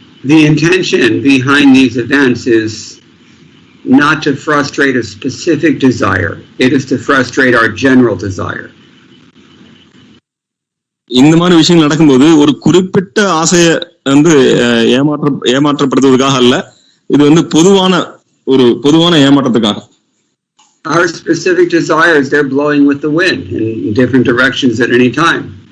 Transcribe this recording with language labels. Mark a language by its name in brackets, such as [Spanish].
[English] The intention behind these events is not to frustrate a specific desire. It is to frustrate our general desire. [Tamil] இந்த மாதிரி விஷயங்கள் நடக்கும்போது ஒரு குறிப்பிட்ட ஆசைய வந்து ஏமாற்றப்படுத்துவதற்காக அல்ல, இது வந்து பொதுவான ஏமாற்றத்துக்காக. [English] Our specific desires, they're blowing with the wind in different directions at any time.